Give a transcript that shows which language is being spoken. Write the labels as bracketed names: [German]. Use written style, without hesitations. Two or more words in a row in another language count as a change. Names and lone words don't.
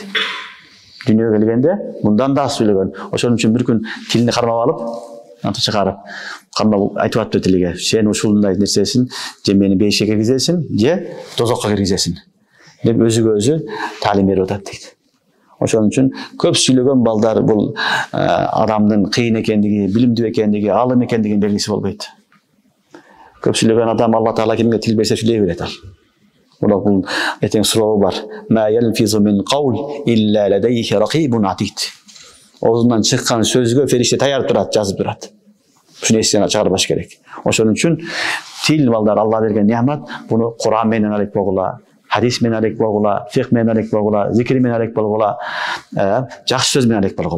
[Kyrgyz] Дүйнөгө келгенде мындан да аз сүйлөгөн. Ошон үчүн бир күн тилине кармап алып, антып чыгарып, кармап айтып атты тилиге, сен ушундай нерсесин, же мени бейишке киргизесиң, же тозокко киргизесиң деп өзүгө өзү таалим берип атат дейт. Ошон үчүн көп сүйлөгөн балдар бул адамдын кыйын экендиги, билимдүү экендиги, алым экендигин белгиси болбойт. Көп сүйлөгөн адам Алла Таала кимге тил берсе сүйлөй берет ал. Бул этең суроо бар. [Arabic] ما يلفظ من قول إلا لديه رقيب عتيد. [Kyrgyz] Оозунан чыккан сөзгө фериште таяр турат, жазып турат. Ушуну эстен чыгарбаш керек. Ошон үчүн тил балдар Алла берген неамат, буну Куран менен алек болгула, хадис менен алек болгула, фикх менен алек болгула, зикир менен алек болгула, жакшы сөз менен алек болгула.